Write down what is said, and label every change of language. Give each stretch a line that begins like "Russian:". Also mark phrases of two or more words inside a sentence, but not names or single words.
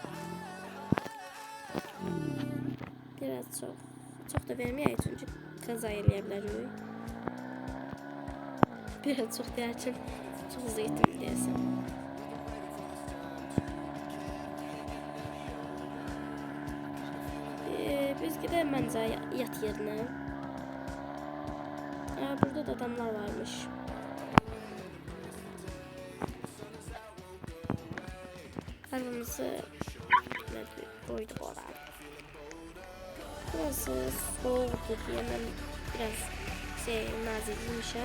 Azerbaijani: Biraz çok da verməyək çünkü kaza eləyə bilərik. Biraz çox deyərkən çox hızlı getdim deyəsən.
Turkish: Biz gidelim bence yat yerine. Burada da adamlar varmış. Arabamızı koyduk oraya. Burası soğuktu diye ben biraz nazikmişim.